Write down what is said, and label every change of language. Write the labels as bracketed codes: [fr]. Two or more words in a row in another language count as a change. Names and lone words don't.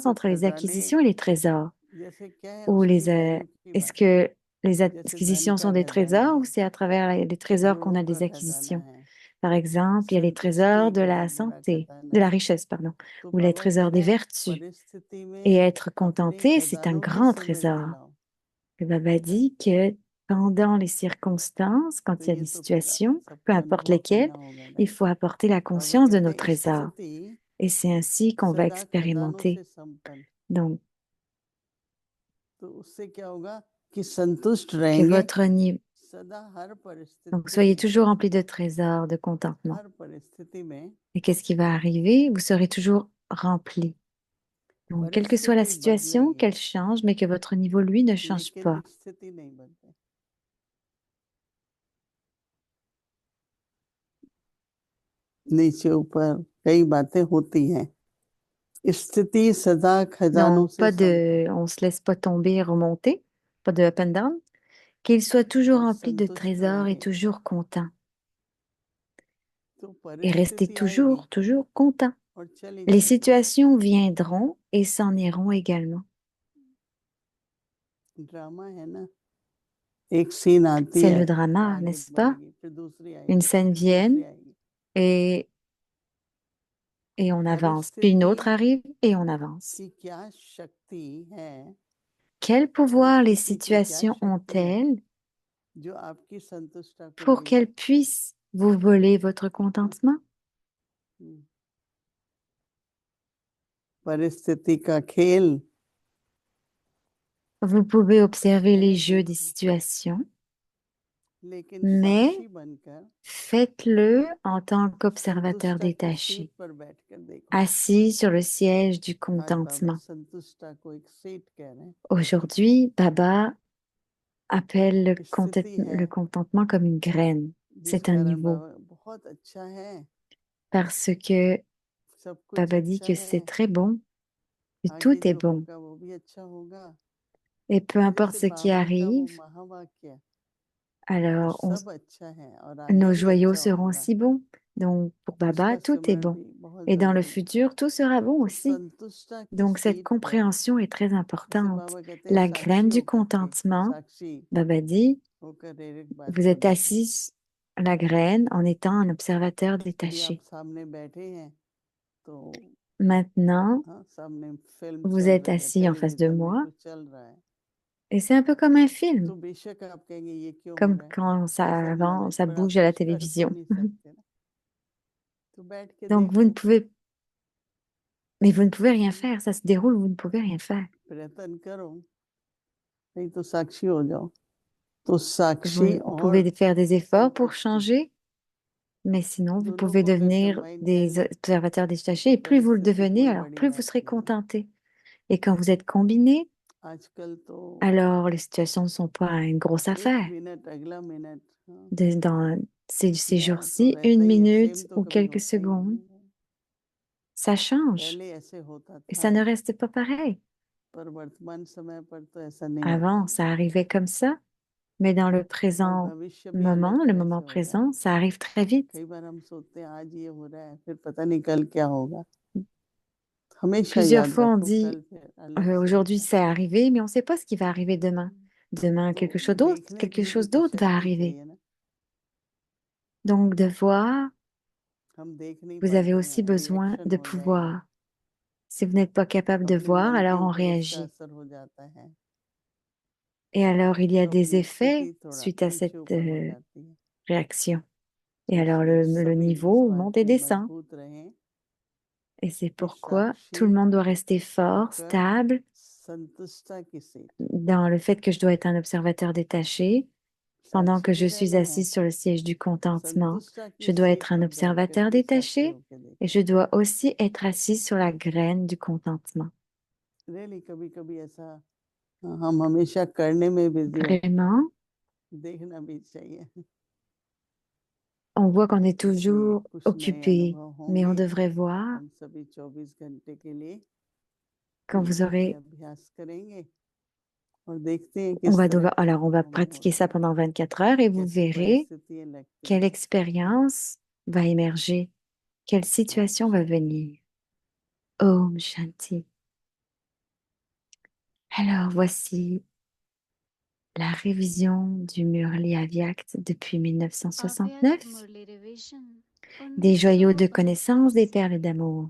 [hi] तो [fr] entre les [hi] खजाने [fr] acquisitions et les trésors? [hi] जैसे क्या है, [fr] Ou [hi] उसकी वैल्यू की [fr] est-ce [hi] बात है। [fr] que les [hi] जैसे धन [fr] acquisitions sont [hi] का [fr] des [hi] खजाना [fr] trésors ou [hi] है, [fr] c'est à travers les trésors qu'on [hi] गुणों [fr] a [hi] का [fr] des [hi] खजाना [fr] acquisitions? [hi] है, [fr] Par exemple, il y a les [hi] संतुष्टि [fr] trésors de la [hi] बहुत बड़ा [fr] santé, [hi] खजाना [fr] de la [hi] है। [fr] richesse, pardon, [hi] तो [fr] ou les [hi] बाबा कह [fr] trésors [hi] रहे [fr] des [hi] हैं [fr] vertus. [hi] परिस्थिति [fr] Et [hi] में [fr] être [hi] अपने [fr] contenté, c'est un [hi] खजानों में [fr] grand [hi] से में [fr] trésor. [hi] मिलाओ। [fr] Le Baba dit que pendant les circonstances, [hi] तो [fr] quand il y a [hi] ये [fr] des [hi] तो फिर [fr] situations, peu [hi] सबको [fr] importe [hi] अनुभव [fr] lesquelles, [hi] करना होगा, [fr] il [hi] राइट। [fr] faut apporter la [hi] बाबा [fr] conscience de [hi] कहते [fr] nos [hi] हैं [fr] trésors. [hi] स्थिति [fr] Et c'est ainsi qu'on va [hi] सदा खजानों [fr] expérimenter. [hi] से संपन्न, [fr] Donc, [hi] तो उससे क्या होगा कि संतुष्ट [fr] que [hi] रहेंगे [fr] votre niveau, [hi] सदा, हर [fr] donc [hi] परिस्थिति [fr] soyez [hi] में, [fr] toujours rempli de trésors, de contentement. [hi] हर परिस्थिति में। [fr] Et qu'est-ce qui va arriver? Vous serez toujours rempli. Donc, quelle que soit la [hi] परिस्थिति [fr] situation, [hi] बदलेगी [fr] qu'elle change, mais que votre niveau, lui, ne change [hi] लेकिन [fr] pas. [hi] स्थिति नहीं बदले। नीचे ऊपर कई बातें होती हैं, स्थिति सदा खजानों [fr] Donc, [hi] से [fr] on se laisse pas tomber, remonter, pas de [en] up and down, [fr] qu'il soit toujours [hi] और [fr] rempli de [hi] संतुष्ट [fr] trésors et [hi] रहे [fr] toujours content. [hi] तो [fr] Et restez [hi] परिस्थिति आएगी [fr] toujours content. [hi] और चली [fr] Les [hi] जाएगी। [fr] situations viendront et s'en iront également. [hi] ड्रामा है ना, एक सीन आती [fr] C'est [hi] है [fr] le drama, [hi] आगे [fr] n'est-ce pas? [hi] बढ़ेगी, फिर दूसरी [fr] Une [hi] आएगी, [fr] scène [hi] फिर तीसरी [fr] vient [hi] आएगी। [fr] et, et on avance. Puis une autre arrive et on avance. [hi] कि क्या शक्ति है, [fr] Quel pouvoir les [hi] परिस्थिति की क्या [fr] situations [hi] शक्ति है [fr] ont-elles [hi] जो आपकी संतुष्टता को [fr] pour [hi] ले [fr] qu'elles puissent vous voler votre contentement? [hi] परिस्थिति का खेल [fr] Vous pouvez observer les [hi] मैंने [fr] jeux des [hi] देखा, [fr] situations, [hi] लेकिन [fr] mais [hi] साक्षी बनकर [fr] faites-le en tant qu'observateur [hi] संतुष्टा की [fr] détaché, [hi] सीट पर बैठकर देखो। [fr] assis sur le siège du [hi] आज बाबा [fr] contentement. [hi] संतुष्टा को एक सीट कह रहे हैं। [fr] Aujourd'hui, Baba appelle [hi] स्थिति है [fr] le contentement comme une graine. [hi] जिस [fr] C'est un [hi] कारण [fr] niveau. [hi] बाबा बहुत अच्छा है, [fr] Parce que [hi] सब कुछ [fr] Baba dit [hi] अच्छा [fr] que [hi] है, [fr] c'est très bon, que [hi] आगे [fr] tout est [hi] जो [fr] bon. [hi] होगा वो भी अच्छा होगा। [fr] Et peu [hi] तो [fr] importe [hi] जैसे [fr] ce qui [hi] बाबा का वो [fr] arrive, [hi] महावाक्य, तो [fr] alors [hi] सब अच्छा है और आगे [fr] nos [hi] भी [fr] joyaux [hi] अच्छा [fr] seront [hi] होगा। [fr] si bons. Donc pour Baba, [hi] उसका [fr] tout est [hi] सिमरण [fr] bon. [hi] भी बहुत [fr] Et dans le [hi] जरूरी है। [fr] futur, tout sera bon [hi] तो [fr] aussi. [hi] संतुष्टा की [fr] Donc cette [hi] सीट पर [fr] compréhension est très [hi] जैसे [fr] importante. [hi] बाबा कहते हैं [fr] La [hi] साक्षी [fr] graine du [hi] होकर के, [fr] contentement, [hi] साक्षी [fr] Baba dit, [hi] होकर एक बात [fr] vous [hi] को [fr] êtes [hi] देखो [fr] assis à la graine en étant un observateur [hi] कि आप [fr] détaché. [hi] सामने बैठे हैं तो [fr] Maintenant, [hi] हाँ, सामने फिल्म [fr] vous [hi] चल [fr] êtes [hi] रही है, [fr] assis en face de [hi] टेलीविजन में [fr] moi [hi] कुछ चल रहा है, [fr] et c'est un peu comme un [hi] तो [fr] film, [hi] बेशक आप कहेंगे ये क्यों हो [fr] comme [hi] रहा है, [fr] quand ça [hi] ऐसा [fr] avance, [hi] नॉलेज, [fr] ça [hi] पर आप [fr] bouge à la [hi] कुछ कर तो [fr] télévision. [hi] नहीं सकते ना, तो बैठ के [fr] Donc vous ne [hi] देखो, [fr] pouvez, mais vous ne pouvez rien faire, ça se déroule, vous ne pouvez rien faire. [hi] प्रयत्न करो, नहीं तो साक्षी हो जाओ, तो साक्षी [fr] Vous [hi] और [fr] pouvez faire des efforts pour [hi] संतुष्टि [fr] changer, mais sinon vous [hi] दोनों [fr] pouvez [hi] को अगर [fr] devenir [hi] कंबाइन कर [fr] des [hi] लें [fr] observateurs [hi] तो [fr] détachés et plus vous le [hi] परिस्थिति [fr] devenez, [hi] कोई [fr] alors [hi] बड़ी [fr] plus vous [hi] बात [fr] serez [hi] नहीं है। [fr] contenté. Et quand vous êtes combiné, [hi] आजकल तो [fr] alors les situations ne sont pas une grosse [hi] एक [fr] affaire. [hi] मिनट अगला मिनट, हाँ, [fr] Dans ces [hi] या तो [fr] jours-ci, [hi] रहता [fr] une [hi] ही है, सेम [fr] minute [hi] तो [fr] ou [hi] कभी [fr] quelques [hi] होता ही [fr] secondes, [hi] नहीं है। [fr] ça change [hi] पहले ऐसे होता [fr] et ça [hi] था, [fr] ne reste pas pareil. [hi] पर वर्तमान समय पर तो ऐसा नहीं होता [fr] Avant, ça arrivait comme ça, mais dans le [hi] और [fr] présent [hi] भविष्य भी अलग [fr] moment, le [hi] तरह [fr] moment [hi] से होगा। [fr] présent, ça arrive très vite. [hi] कई बार हम सोचते हैं आज ये हो रहा है, फिर पता नहीं कल क्या होगा। हमेशा [fr] Plusieurs [hi] याद [fr] fois, on [hi] रखो [fr] dit, [hi] कल फिर अलग से [fr] aujourd'hui, [hi] होगा। [fr] c'est arrivé, mais on ne sait pas ce qui va arriver demain. Demain, [hi] तो देखने के [fr] quelque [hi] लिए भी [fr] chose [hi] तो [fr] d'autre va [hi] शक्ति [fr] arriver. [hi] चाहिए ना, [fr] Donc, de voir, [hi] हम देख नहीं [fr] vous avez [hi] पाते [fr] aussi [hi] हैं, [fr] besoin [hi] रिएक्शन [fr] de [hi] हो जाएगा, [fr] pouvoir. Si vous n'êtes pas capable de [hi] अपने [fr] voir, [hi] मन के [fr] alors on [hi] ऊपर उसका [fr] réagit. [hi] असर हो जाता है, [fr] Et alors, il y a [hi] तो [fr] des [hi] अपनी [fr] effets [hi] स्थिति थोड़ा [fr] suite à [hi] नीचे [fr] cette [hi] ऊपर हो जाती है। [fr] réaction. [hi] तो [fr] Et alors, [hi] इसलिए [fr] le [hi] सभी इस [fr] niveau [hi] बात [fr] monte et [hi] में [fr] descend. [hi] मजबूत रहें [fr] Et c'est [hi] कि [fr] pourquoi tout le [hi] साक्षी [fr] monde doit rester fort, [hi] होकर [fr] stable, [hi] संतुष्टा की सीट, [fr] dans le fait que je dois être un observateur détaché. Pendant [hi] साक्षी [fr] que [hi] भी [fr] je suis [hi] रहना है, [fr] assise sur le siège du contentement, [hi] संतुष्टा की [fr] je dois [hi] सीट [fr] être un [hi] पर बैठकर [fr] observateur [hi] भी साक्षी [fr] détaché [hi] होके [fr] et [hi] देखो। [fr] je dois aussi être assise sur la graine du contentement. [hi] रियली कभी कभी ऐसा हम हमेशा करने में बिजी होते हैं, [fr] Vraiment, [hi] देखना भी चाहिए। [fr] on voit qu'on est [hi] इसलिए [fr] toujours [hi] कुछ नए [fr] occupé, [hi] अनुभव [fr] mais on [hi] होंगे, [fr] devrait voir [hi] हम सभी 24 घंटे के लिए [fr] quand vous [hi] ये [fr] aurez, [hi] अभ्यास करेंगे और देखते हैं [fr] on [hi] किस [fr] va [hi] तरह [fr] devoir, [hi] के [fr] alors on va [hi] अनुभव हमें [fr] pratiquer [hi] होते [fr] ça [hi] हैं, [fr] pendant 24 heures et vous [hi] कैसी [fr] verrez [hi] परिस्थितियां लगती [fr] quelle [hi] हैं। [fr] expérience va émerger, quelle situation va venir. [hi] ओम शांति. [fr] Alors voici la révision du Murli Avyakt depuis [hi] अव्यक्त [fr] 1969, [hi] मुरली रिवीजन [fr] des joyaux de connaissances, des [hi] 1969 से [fr] perles d'amour.